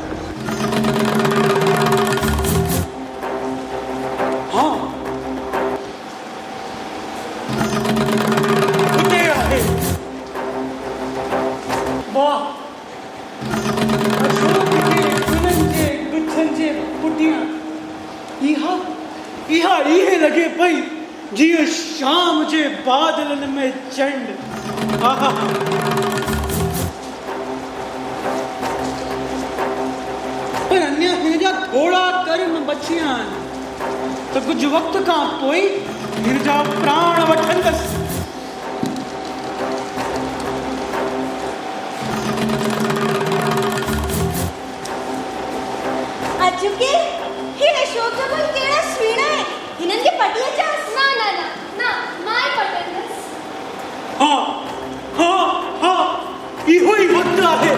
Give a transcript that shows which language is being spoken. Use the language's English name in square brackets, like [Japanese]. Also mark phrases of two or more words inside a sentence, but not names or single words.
[Sindhi] हाँ उते आहे वाह अशोक जे गुलनि जे गुच्छनि जे पुठियां इहा इहे लॻे पई जीअं शाम जे बादलनि में चंड। आहा, पर अञा हिन जा थोड़ा कर्म बचिया आहिनि त कुझु वक़्त खां पोइ हिन जा प्राण वठंदसि। अचुके ही अशोक बल केड़ा स्वीणा है हिनन के पटिया चास ना ना ना ना माय पटंदस। हाँ हाँ हाँ इहो ई वक़्तु आहे।